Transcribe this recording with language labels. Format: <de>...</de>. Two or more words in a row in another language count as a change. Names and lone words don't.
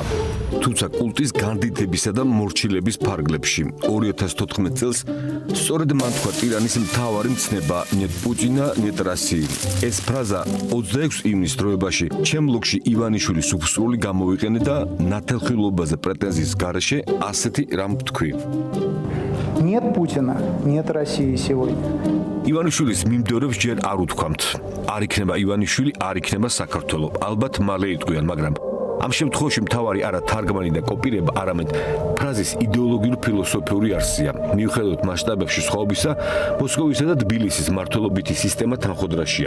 <ka>თუმცა კულტის განდიდებისა და მორჩილების ფარგლებში 2014 წელს სწორედ მან თქვა ტირანის მთავარი მცნება</ka> <ru>нет Путина нет России.</ru> <ka>ეს ფრაზა 26 ივნისის დროებაში ჩემ ბლოგში ივანიშვილის უფსრული გამოვიყენე და ნათელხილობაზე პრეტენზიის გარეშე ასეთი რამ თქვი.</ka> <ru>Нет Путина, нет России сегодня.</ru> <ka>ივანიშვილის მიმდევრებს ჯერ არ უთქვამთ. არ იქნება ივანიშვილი, არ იქნება საქართველო. ალბათ მალე იტყვიან, მაგრამ ამ შემთხვევაში მთავარი არა თარგმანი და კოპირება, არამედ ფრაზის იდეოლოგიურ-ფილოსოფიური არსია. მიუხედავად მასშტაბებში სხვაობისა, მოსკოვისა და თბილისის მმართველობითი სისტემა თანხოდრაშია.</ka>